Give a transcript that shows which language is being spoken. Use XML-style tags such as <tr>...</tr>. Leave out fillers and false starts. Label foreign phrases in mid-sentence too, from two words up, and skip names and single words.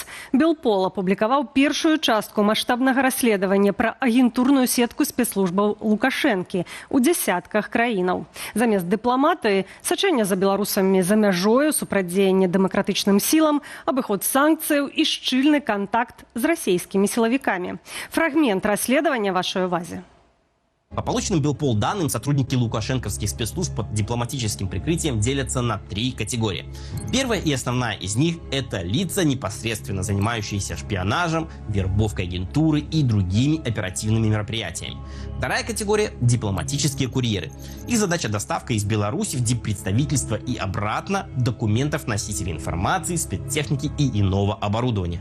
<be>Белпол апублікаваў першую частку маштабнага расследавання пра агентурную сетку спецслужбаў Лукашэнкі ў дзясятках краінаў. Замест дыпламатыі, сачэння за беларусамі за мяжою, супрацьдзеянне дэмакратычным сілам, абыход санкцыяў і шчыльны кантакт з расійскімі сілавікамі. Фрагмент расследавання вашай увазе.</be> <ru>По полученным Белпол данным, сотрудники лукашенковских спецслужб под дипломатическим прикрытием делятся на 3 категории. Первая и основная из них – это лица, непосредственно занимающиеся шпионажем, вербовкой агентуры и другими оперативными мероприятиями. Вторая категория – дипломатические курьеры. Их задача – доставка из Беларуси в диппредставительство и обратно документов носителей информации, спецтехники и иного оборудования.</ru>